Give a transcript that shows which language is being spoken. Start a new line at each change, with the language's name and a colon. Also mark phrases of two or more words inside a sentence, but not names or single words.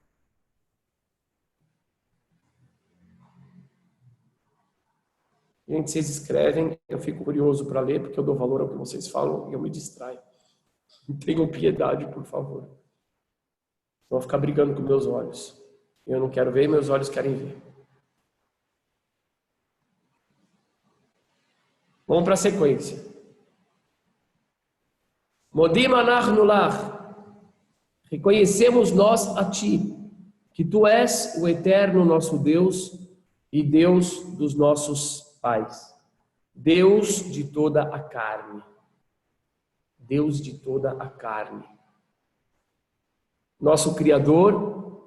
Portuguese: Gente, vocês escrevem, eu fico curioso para ler, porque eu dou valor ao que vocês falam e eu me distraio. Tenham piedade, por favor. Vão ficar brigando com meus olhos. Eu não quero ver e meus olhos querem ver. Vamos para a sequência.
Hebrew: מודים אנחנו לך.
Portuguese: Reconhecemos nós a ti, que tu és o eterno nosso Deus e Deus dos nossos pais. Deus de toda a carne. Deus de toda a carne. Nosso Criador.